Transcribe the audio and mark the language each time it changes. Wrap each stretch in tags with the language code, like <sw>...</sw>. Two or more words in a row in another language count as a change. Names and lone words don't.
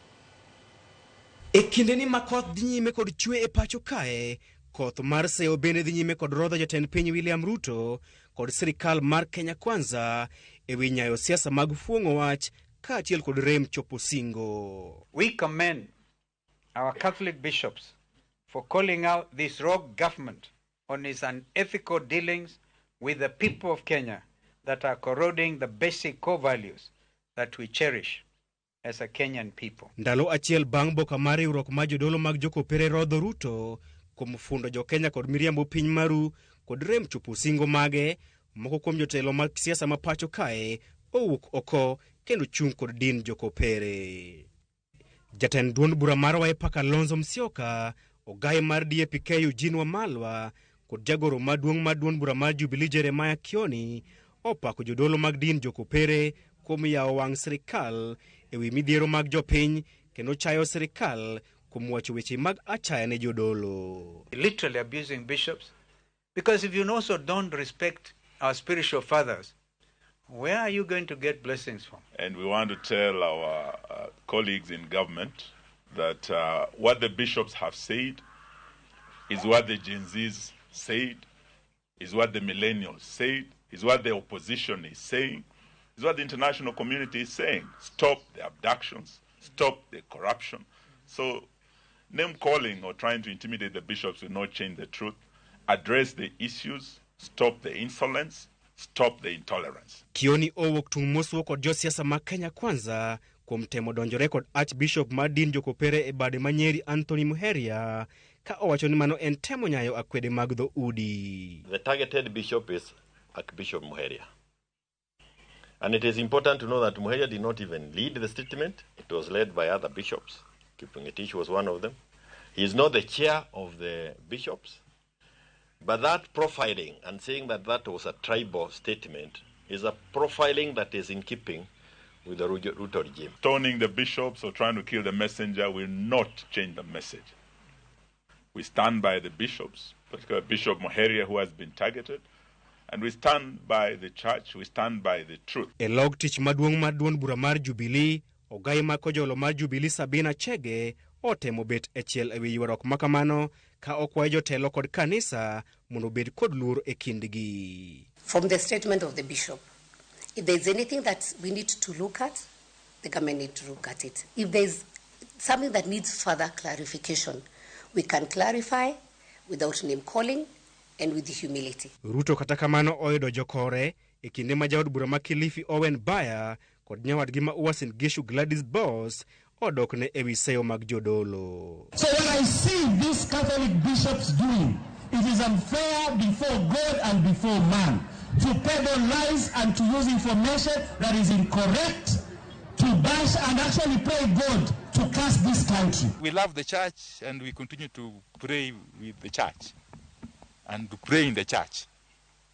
<luo>E kinde ni makoth dhi nyime kod chwe e pacho kae, koth mar seyo bende dhi nyime kod rodho jatend piny William Ruto kod sirikal mar Kenya Kwanza e wi nyayo siasa mag fuong'o wach kaachiel kod rem chopo singo.</luo> <en>We commend our Catholic bishops for calling out this rogue government on its unethical dealings with the people of Kenya that are corroding the basic core values that we cherish as a Kenyan people.</en> <luo>Ndalo achiel bang' boka mar riwruok ma jodolo mag jokopere rodho Ruto kuom fundo jo Kenya kod miriambo piny maru kod rem chopo singo mage, moko kuom jotelo mag siasa ma pacho kae owuok oko kendo chung' kod din jokopere. Jatend duond bura mar Wiper Kalonzo Musyoka, ogaye mar DAP-K Eugene Wamalwa kod jagoro maduong' mar duond bura mar Jubilee Jeremiah Kioni opako jodolo mag din jokopere kuom yawo wang' sirikal e wi midhiero mag jopiny kendo chayo sirikal kuom wacho weche mag achaya ne jodolo.</luo> <en>Literally abusing bishops, because if you also don't respect our spiritual fathers, where are you going to get blessings from? And we want to tell our colleagues in government that what the bishops have said is what the Genzs said, is what the millennials said, is what the opposition is saying, is what the international community is saying. Stop the abductions, stop the corruption. So name calling or trying to intimidate the bishops will not change the truth. Address the issues, stop the insolence, stop the intolerance.</en> <luo>Kioni owuok tung' mosuo kod josiasa mag Kenya Kwanza kuom temo donjore kod Archbishop mar din jokopere e bade manyeri Anthony Muheria ka owacho ni mano en temo nyayo akwede mag dho udi.</luo> <en>The targeted bishop is Archbishop Muheria. And it is important to know that Muheria did not even lead the statement. It was led by other bishops. Kipungetish was one of them. He is not the chair of the bishops. But that profiling and saying that that was a tribal statement is a profiling that is in keeping with the Ruto regime. Stoning the bishops or trying to kill the messenger will not change the message. We stand by the bishops, particularly Bishop Muheria, who has been targeted, and we stand by the church, we stand by the truth.</en> <luo>E log tich maduong' mar duond bura mar Jubilee, ogai ma kojolo mar Jubilee Sabina Chege otemo bet e chiel e wi ywaruok makamano ka okwayo jotelo kod kanisa mondo bed kod luor e kindgi.</luo> <en>From the statement of the bishop, if there's anything that we need to look at, the government need to look at it. If there's something that needs further clarification, we can clarify without name calling and with humility.</en> <luo>Ruto kata kamano oyudo jokore e kinde ma jaod bura ma Kilifi Owen Baya kod nyawadgi ma Uasin Gishu Gladys Boss odokne e wi seyo mag jodolo.</luo> <en>So what I see these Catholic bishops doing, it is unfair before God and before man to peddle lies and to use information that is incorrect to bash and actually pray God to curse this country. We love the church and we continue to pray with the church and to pray in the church.</en>